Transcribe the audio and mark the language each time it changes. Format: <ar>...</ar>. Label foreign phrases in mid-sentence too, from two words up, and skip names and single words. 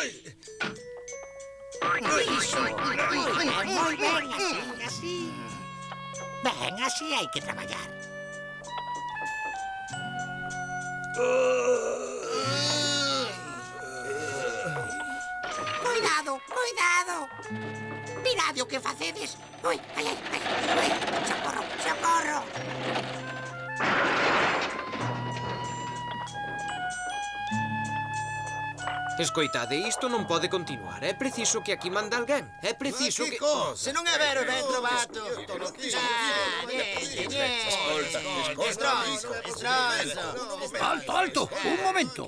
<gl>Iso. Moi ben, así, así. Ben, así hai que traballar. Cuidado, cuidado. Mirade o que facedes. Ui, ai, ai, ai, ai. Socorro, socorro. Escoitade, isto non pode continuar. É preciso que aquí manda alguén. É preciso que...</gl> <it>Se non é vero, ben trovato.</it> <gl>Alto, alto, un momento.</gl>